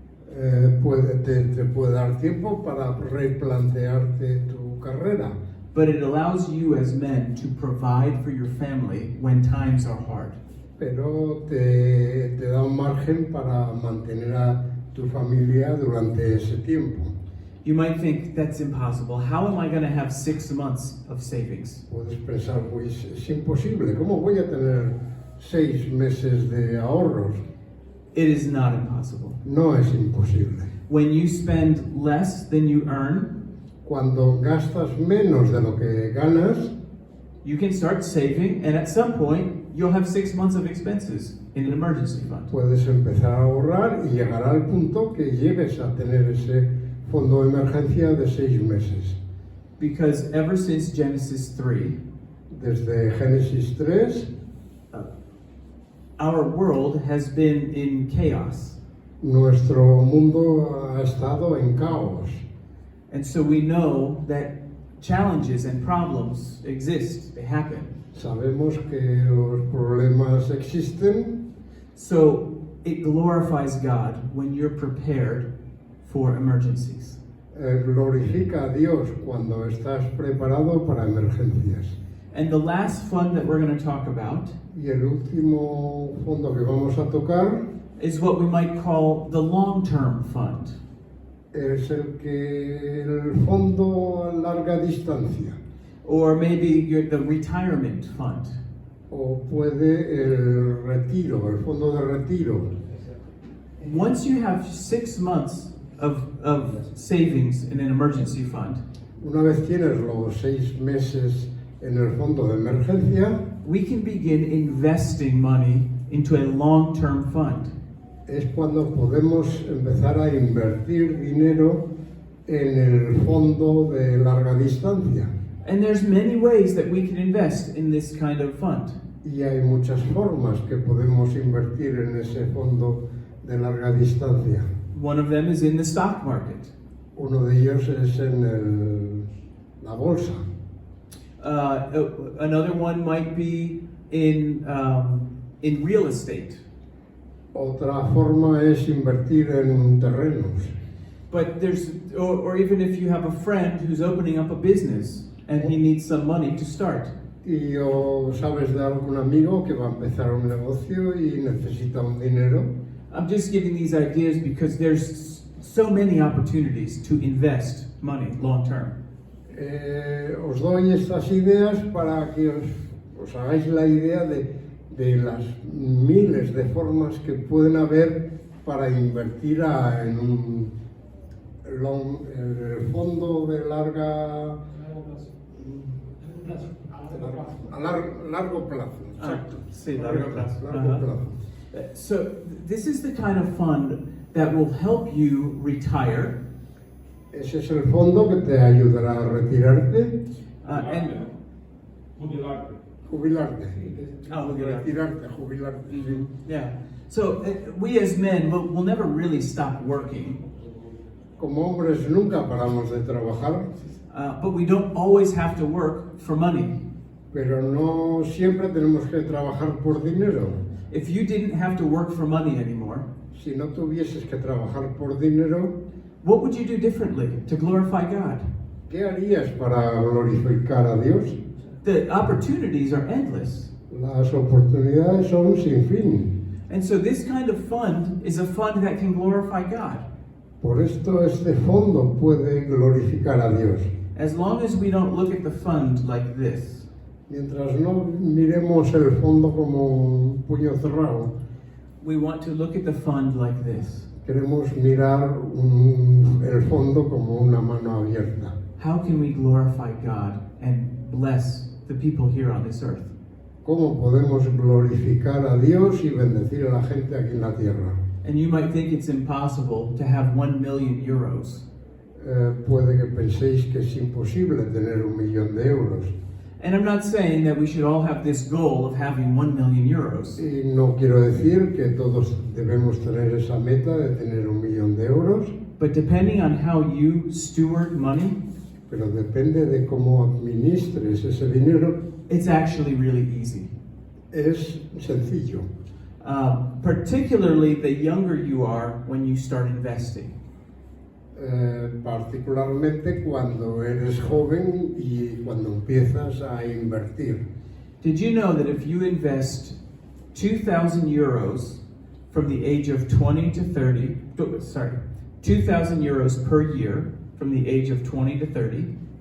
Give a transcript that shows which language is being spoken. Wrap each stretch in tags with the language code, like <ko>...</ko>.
<es>Te puede dar tiempo para replantearte tu carrera.</es> <en>But it allows you as men to provide for your family when times are hard.</en> <es>Pero te da un margen para mantener a tu familia durante ese tiempo.</es> <en>You might think that's impossible. How am I going to have 6 months of savings?</en> <es>Puedes pensar, pues es imposible, ¿cómo voy a tener 6 meses de ahorros?</es> <en>It is not impossible.</en> <es>No es imposible.</es> <en>When you spend less than you earn,</en> <es>Cuando gastas menos de lo que ganas,</es> <en>you can start saving, and at some point, you'll have 6 months of expenses in an emergency fund.</en> <es>puedes empezar a ahorrar y llegar al punto que llegues a tener ese fondo de emergencia de 6 meses.</es> <en>Because ever since Genesis 3,</en> <es>Desde Génesis 3,</es> <en>our world has been in chaos.</en> <es>nuestro mundo ha estado en caos.</es> <en>And so we know that challenges and problems exist, they happen.</en> <es>Sabemos que los problemas existen,</es> <en>So it glorifies God when you're prepared for emergencies.</en> <es>glorifica a Dios cuando estás preparado para emergencias.</es> <en>And the last fund that we're going to talk about</en> <es>Y el último fondo que vamos a tocar</es> <en>is what we might call the long-term fund.</en> <es>es el fondo a larga distancia,</es> <en>Or maybe the retirement fund.</en> <es>o puede el retiro, el fondo de retiro.</es> <en>Once you have 6 months of savings in an emergency fund,</en> <es>Una vez tienes los 6 meses en el fondo de emergencia,</es> <en>we can begin investing money into a long-term fund.</en> <es>es cuando podemos empezar a invertir dinero en el fondo de larga distancia.</es> <en>And there's many ways that we can invest in this kind of fund.</en> <es>Y hay muchas formas que podemos invertir en ese fondo de larga distancia.</es> <en>One of them is in the stock market.</en> <es>Uno de ellos es en la bolsa.</es> <en>Another one might be in real estate.</en> <es>Otra forma es invertir en terrenos.</es> <en>But or even if you have a friend who's opening up a business and he needs some money to start.</en> <es>Y o sabes de algún amigo que va a empezar un negocio y necesita un dinero.</es> <en>I'm just giving these ideas because there's so many opportunities to invest money long term.</en> <es>Os doy estas ideas para que os hagáis la idea de las miles de formas que pueden haber para invertir en un el fondo de largo plazo. Exacto. Sí, largo plazo. Largo plazo.</es> <en>So this is the kind of fund that will help you retire</en> <es>Ese es el fondo que te ayudará a retirarte,</es> <en>and</en> <es>Jubilarte. jubilarte. jubilarte. Jubilarte, sí.</es> <en>Yeah. So we as men will never really stop working,</en> <es>Como hombres nunca paramos de trabajar,</es> <en>but we don't always have to work for money.</en> <es>pero no siempre tenemos que trabajar por dinero.</es> <en>If you didn't have to work for money anymore,</en> <es>Si no tuvieses que trabajar por dinero,</es> <en>what would you do differently to glorify God?</en> <es>¿qué harías para glorificar a Dios?</es> <en>The opportunities are endless.</en> <es>Las oportunidades son sin fin.</es> <en>And so this kind of fund is a fund that can glorify God.</en> <es>Por esto este fondo puede glorificar a Dios.</es> <en>As long as we don't look at the fund like this,</en> <es>Mientras no miremos el fondo como un puño cerrado,</es> <en>we want to look at the fund like this.</en> <es>queremos mirar el fondo como una mano abierta.</es> <en>How can we glorify God and bless the people here on this earth?</en> <es>¿Cómo podemos glorificar a Dios y bendecir a la gente aquí en la tierra?</es> <en>And you might think it's impossible to have 1 million euros.</en> <es>Puede que penséis que es imposible tener 1 millón de euros.</es> <en>And I'm not saying that we should all have this goal of having 1 million euros.</en> <es>Y no quiero decir que todos debemos tener esa meta de tener 1 millón de euros,</es> <en>But depending on how you steward money,</en> <es>pero depende de cómo administres ese dinero.</es> <en>it's actually really easy.</en> <es>Es sencillo.</es> <en>Particularly the younger you are when you start investing.</en> <es>Particularmente cuando eres joven y cuando empiezas a invertir.</es> <en>Did you know that if you invest 2,000 euros from the age of 20 to 30, 2,000 euros per year from the age of 20 to 30,</en>